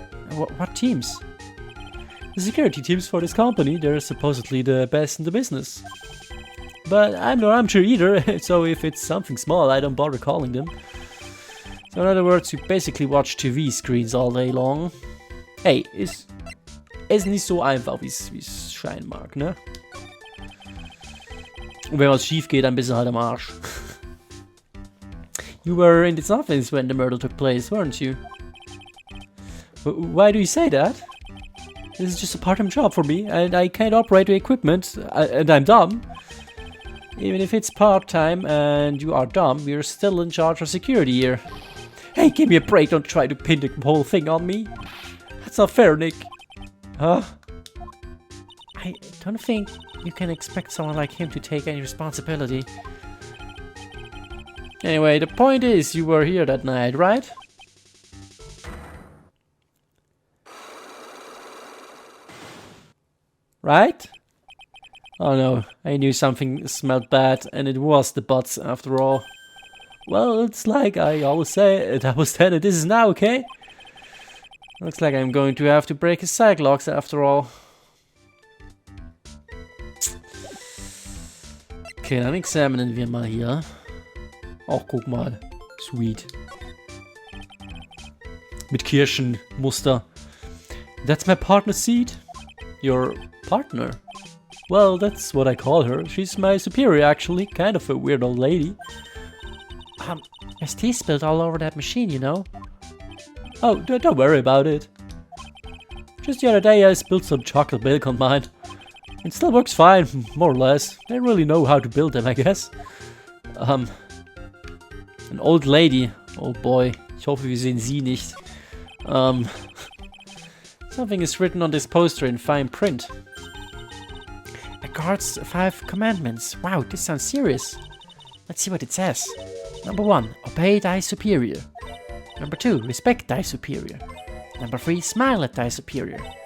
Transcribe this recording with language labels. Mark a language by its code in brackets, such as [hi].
[en] What teams? The security teams for this company, they're supposedly the best in the business. But I'm not sure either, so if it's something small, I don't bother calling them. So in other words, you basically watch TV screens all day long. [de] Hey, ist nicht so einfach, wie es scheinen mag, ne? Und wenn was schief geht, dann bist du halt am Arsch. [en] You were in this office when the murder took place, weren't you? Why do you say that? This is just a part-time job for me, and I can't operate the equipment, and I'm dumb. Even if it's part-time and you are dumb, you're still in charge of security here. Hey, give me a break, don't try to pin the whole thing on me. That's not fair, Nick. Huh? I don't think you can expect someone like him to take any responsibility. Anyway, the point is, you were here that night, right? Right? Oh no, I knew something smelled bad, and it was the butts after all. Well, it's like I always say, that was then and this is now, okay? Looks like I'm going to have to break his psych locks after all. [de] Okay, dann examinen wir mal hier. Ach, guck mal. Sweet. Mit Kirschenmuster. [en] That's my partner's seat? Your partner? Well, that's what I call her. She's my superior, actually. Kind of a weird old lady. There's tea spilled all over that machine, you know? Oh, don't worry about it. Just the other day I spilled some chocolate milk on mine. It still works fine, more or less. They really know how to build them, I guess. An old lady. Oh boy, [de] ich hoffe, wir sehen sie nicht. [en] Something is written on this poster in fine print. A guard's 5 commandments. Wow, this sounds serious. Let's see what it says. Number 1, obey thy superior. Number 2, respect thy superior. Number 3, smile at thy superior.